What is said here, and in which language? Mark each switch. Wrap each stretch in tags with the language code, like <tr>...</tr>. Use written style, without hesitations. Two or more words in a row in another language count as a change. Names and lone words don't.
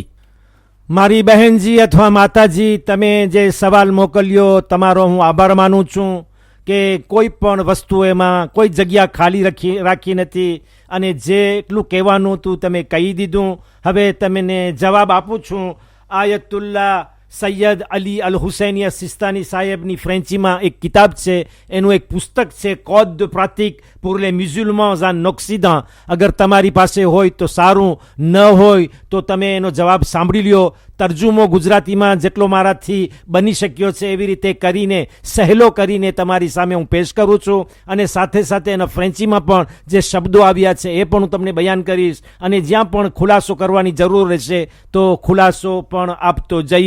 <gu>મારી બહેનજી અથવા માતાજી, તમે જે સવાલ મોકલ્યો તમારો હું આભાર માનું છું કે કોઈ પણ વસ્તુ એમાં કોઈ જગ્યા ખાલી રાખી નથી, અને જેટલું કહેવાનું હતું તમે કહી દીધું. હવે તમને જવાબ આપું છું. આયતુલ્લા સૈયદ અલી અલ હુસૈનિયા સિસ્તાની સાહેબની ફ્રેન્ચીમાં એક કિતાબ છે, એનું એક પુસ્તક છે કોડ de pratique pour les musulmans en Occident. અગર તમારી પાસે હોય તો સારું, ન હોય તો તમે એનો જવાબ સાંભળી લ્યો. તર્જુમો ગુજરાતીમાં જેટલો મારાથી બની શક્યો છે એવી રીતે કરીને, સહેલો કરીને તમારી સામે હું પેશ કરું છું. અને સાથે સાથે એના ફ્રેન્ચીમાં પણ જે શબ્દો આવ્યા છે એ પણ હું તમને બયાન કરીશ, અને જ્યાં પણ ખુલાસો કરવાની જરૂર રહેશે તો ખુલાસો પણ આપતો જઈશ.</gu>